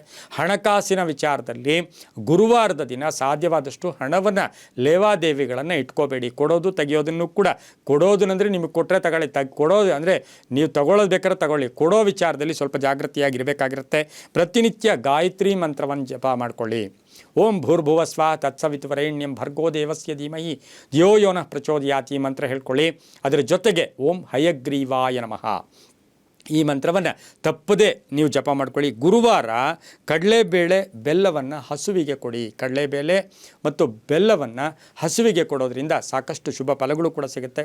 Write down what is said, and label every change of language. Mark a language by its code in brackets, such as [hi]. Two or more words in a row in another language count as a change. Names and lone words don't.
[kn] ಹಣಕಾಸಿನ ವಿಚಾರದಲ್ಲಿ ಗುರುವಾರದ ದಿನ ಸಾಧ್ಯವಾದಷ್ಟು ಹಣವನ್ನು, ಲೇವಾದೇವಿಗಳನ್ನು ಇಟ್ಕೋಬೇಡಿ. ಕೊಡೋದು ತೆಗೆಯೋದನ್ನು ಕೂಡ, ಕೊಡೋದನ್ನಂದರೆ ನಿಮಗೆ ಕೊಟ್ಟರೆ ತಗೊಳ್ಳಿ, ಕೊಡೋದು ಅಂದರೆ ನೀವು ತಗೊಳ್ಳೋದು ಬೇಕಾದ್ರೆ ತಗೊಳ್ಳಿ. ಕೊಡೋ ವಿಚಾರದಲ್ಲಿ ಸ್ವಲ್ಪ ಜಾಗೃತಿಯಾಗಿರಬೇಕಾಗಿರುತ್ತೆ. ಪ್ರತಿನಿತ್ಯ ಗಾಯತ್ರಿ ಮಂತ್ರವನ್ನು ಜಪ ಮಾಡ್ಕೊಳ್ಳಿ. [sa] ಓಂ ಭೂರ್ಭುವಸ್ವ ತತ್ಸವಿತುವರೆಣ್ಯಂ ಭರ್ಗೋ ದೇವಸ್ಯ ಧೀಮಹಿ ಧಿಯೋ ಯೋ ನಃ ಪ್ರಚೋದಯಾತ್ [kn] ಈ ಮಂತ್ರ ಹೇಳ್ಕೊಳ್ಳಿ. ಅದರ ಜೊತೆಗೆ [sa] ಓಂ ಹಯಗ್ರೀವಾಯ ನಮಃ [kn] ಈ ಮಂತ್ರವನ್ನು ತಪ್ಪದೇ ನೀವು ಜಪ ಮಾಡ್ಕೊಳ್ಳಿ. ಗುರುವಾರ ಕಡಲೆಬೇಳೆ ಬೆಲ್ಲವನ್ನು ಹಸುವಿಗೆ ಕೊಡಿ. ಕಡಲೆಬೇಳೆ ಮತ್ತು ಬೆಲ್ಲವನ್ನು ಹಸುವಿಗೆ ಕೊಡೋದ್ರಿಂದ ಸಾಕಷ್ಟು ಶುಭ ಫಲಗಳು ಕೂಡ ಸಿಗುತ್ತೆ.